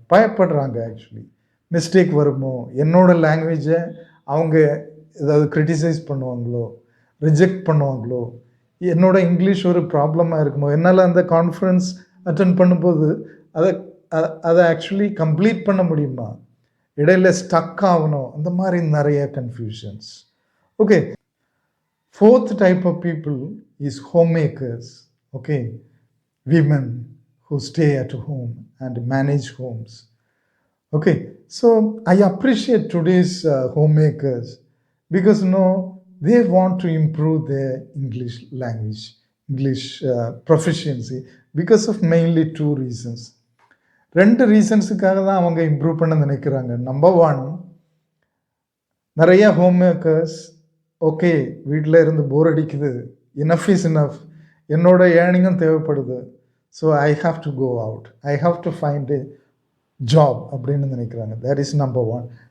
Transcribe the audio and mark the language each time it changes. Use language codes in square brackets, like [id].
[ta] பயப்படுறாங்க actually. Mistake வருமோ, என்னோட லாங்குவேஜை அவங்க ஏதாவது கிரிட்டிசைஸ் பண்ணுவாங்களோ, ரிஜெக்ட் பண்ணுவாங்களோ, என்னோட இங்கிலீஷ் ஒரு ப்ராப்ளமாக இருக்குமோ, என்னால் அந்த கான்ஃபரன்ஸ் அட்டன் பண்ணும்போது அதை ஆக்சுவலி கம்ப்ளீட் பண்ண முடியுமா, இடையில ஸ்டக் ஆகணும், அந்த மாதிரி நிறைய confusions. [en] Okay, fourth type of people is homemakers. Okay, women who stay at home and manage homes. Okay, so I appreciate today's homemakers because they want to improve their English language, English proficiency because of mainly two reasons. [ta] ரெண்டு ரீசன்ஸுக்காக தான் அவங்க improve பண்ண நினைக்கிறாங்க. Number one, நிறைய home makers okay வீட்டில் இருந்து போர் அடிக்குது, [en] enough is enough, [ta] என்னோட ஏர்னிங்கும் தேவைப்படுது, [en] so I have to go out, I have to find a job [ta] அப்படின்னு நினைக்கிறாங்க. [en] That is number one.